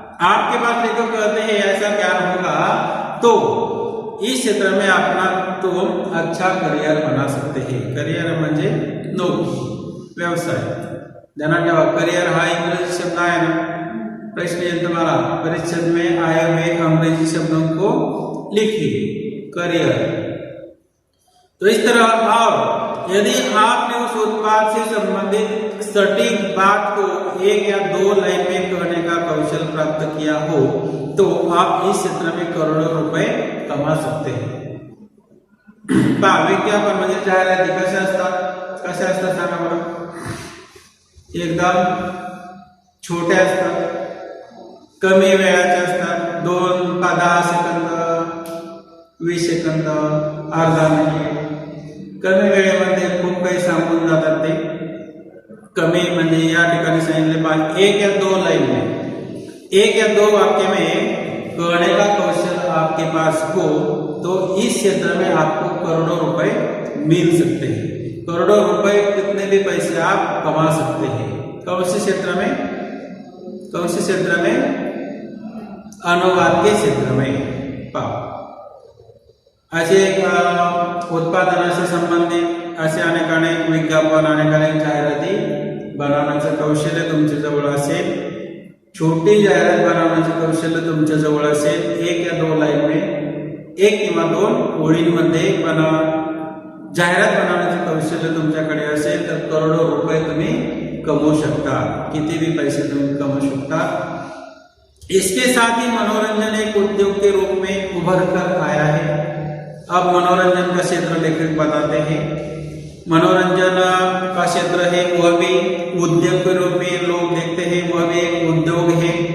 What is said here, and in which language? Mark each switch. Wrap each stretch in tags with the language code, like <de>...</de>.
<hi>आपके पास लेखक कहते हैं ऐसा ज्ञान होगा तो इस क्षेत्र में अपना तुम अच्छा करियर बना सकते हैं.</hi> <mr>करियर म्हणजे नोकरी, व्यवसाय. ध्यानात ठेवा, करियर हा इंग्रजी शब्द आहे ना. प्रश्न येईल तुम्हाला</mr> <hi>परीक्षा में आए हुए अंग्रेजी शब्दों को लिखिए. करियर. तो इस तरह भाव, यदि आपने उस उत्पाद से संबंधित सटीक बात को 1 या 2 लाइन में कहने का कौशल प्राप्त किया हो तो आप इस क्षेत्र में करोड़ों रुपए कमा सकते हैं.</hi> <mr>विज्ञापन म्हणजे जाहिराती कशा असतात सांगा बरं. एकदम छोट्या असतात, कमी वेळाच्या असतात. 2-10 सेकंद, 20 सेकंद, अर्धा मिनिट. कमी वेळेमध्ये खूप काही सांगून जातात ते. कमी म्हणजे या ठिकाणी सांगितले</mr> <hi>1 या 2 लाइन में, 1 या 2 वाक्य में कहने का कौशल आपके पास हो तो इस क्षेत्र में आपको करोड़ों रुपए मिल सकते हैं. करोड़ों रुपए कितने भी पैसे आप कमा सकते हैं. कौन से क्षेत्र में, कौन से क्षेत्र में, अनुवाद के क्षेत्र में.</hi> <mr>ऐसे उत्पादनाशी संबंधित असे अनेक विज्ञापन, अनेक जाहिराती बनवण्याचं कौशल्य तुमच्या जवळ असेल, छोटी जाहिरात बनवण्याचं कौशल्य तुमच्या जवळ असेल,</mr> <hi>1 या 2 लाइन में,</hi> <mr>1 किंवा 2 ओळींमध्ये जाहिरात बनवण्याचे कौशल्य तुमच्याकडे असेल तर करोडो रुपये तुम्ही कमवू शकता.</mr> <hi>किती भी पैसे तुम कमा सकता. इसके साथ ही मनोरंजन एक उद्योग के रूप में उभर कर आया है. अब मनोरंजन का क्षेत्र लेखक बताते हैं. मनोरंजन का क्षेत्र है वह भी उद्योग के रूप में लोग देखते हैं, वह भी एक उद्योग है.</hi>